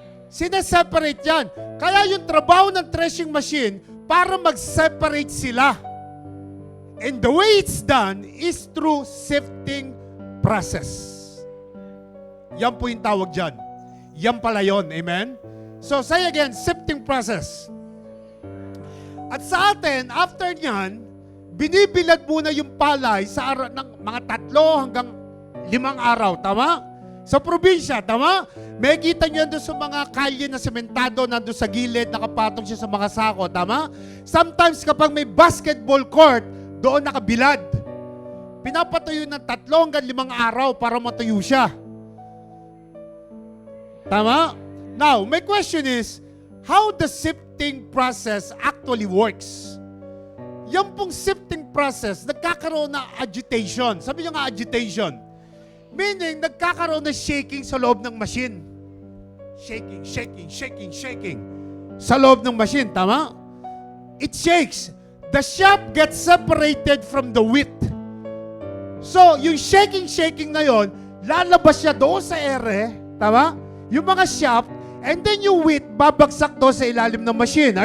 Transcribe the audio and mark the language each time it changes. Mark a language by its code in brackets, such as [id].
[tl] Sineseparate yan. Kaya yung trabaho ng threshing machine, para mag-separate sila. [en] And the way it's done is through sifting process. [tl] Yan po yung tawag dyan. Yan pala yun. Amen? [en] So, say again, sifting process. [tl] At sa atin, after nyan, binibilad muna yung palay sa ng mga 3 hanggang 5 araw. Tama? Sa probinsya, tama? May kita nyo doon sa mga kalye na sementado, nandun sa gilid, nakapatong siya sa mga sako, tama? Sometimes kapag may basketball court, doon nakabilad. Pinapatuyo ng 3 hanggang 5 araw para matuyo siya. Tama? [en] Now, my question is, how the sifting process actually works? [tl] Yan pong sifting process, nagkakaroon na agitation. Sabi nyo nga agitation. Meaning, nagkakaroon na shaking sa loob ng machine. Shaking. Sa loob ng machine, tama? [en] It shakes. The chaff gets separated from the wheat. [tl] So, yung shaking na yon, lalabas siya doon sa ere, tama? Yung mga chaff, and then yung wheat, babagsak doon sa ilalim ng machine.